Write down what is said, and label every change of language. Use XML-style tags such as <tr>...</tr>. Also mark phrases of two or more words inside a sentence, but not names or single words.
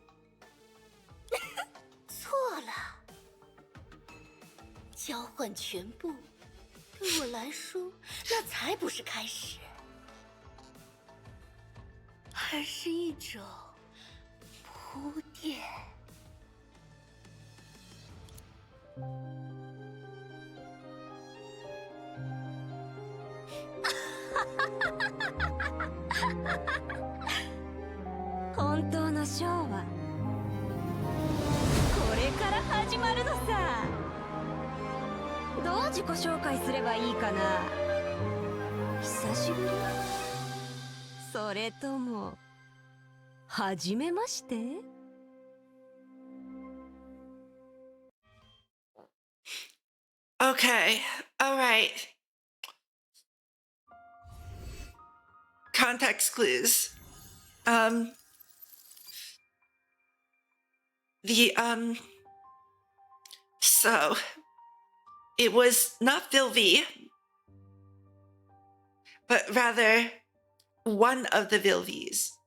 <zh>错了，交换全部，对我来说，那才不是开始，而是一种铺垫。</zh> <ja>本当のショーはこれから始まるのさ。どう自己紹介すればいいかな。久しぶり？それともはじめまして？</ja> <en>Okay, alright. Context clues. So it was not Vilvi, but rather one of the Vilvis.</en>